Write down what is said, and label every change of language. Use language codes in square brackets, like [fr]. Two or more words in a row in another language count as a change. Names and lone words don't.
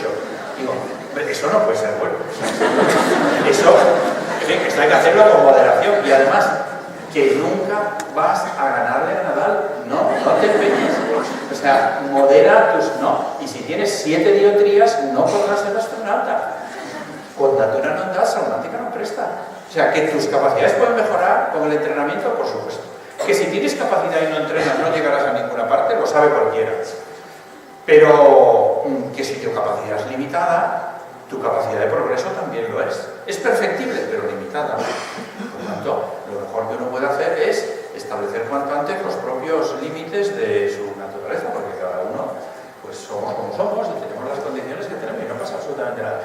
[es] Digo, eso no puede ser bueno. Eso, en fin, esto hay que hacerlo con moderación. Y además, que nunca vas a ganarle a Nadal. No te empeñes. O sea, modera tus... No. Y si tienes 7 dioptrías, no podrás ser astronauta. [la] Con natura non das, salmántica non presta. [es] O sea, que tus capacidades pueden mejorar con el entrenamiento, por supuesto. Que si tienes capacidad y no entrenas, no llegarás a ninguna parte, lo sabe cualquiera. Pero que si tu capacidad es limitada, tu capacidad de progreso también lo es. Es perfectible, pero limitada. Por lo tanto, lo mejor que uno puede hacer es establecer cuanto antes los propios límites de su naturaleza, porque cada uno pues somos como somos y tenemos las condiciones que tenemos y no pasa absolutamente nada.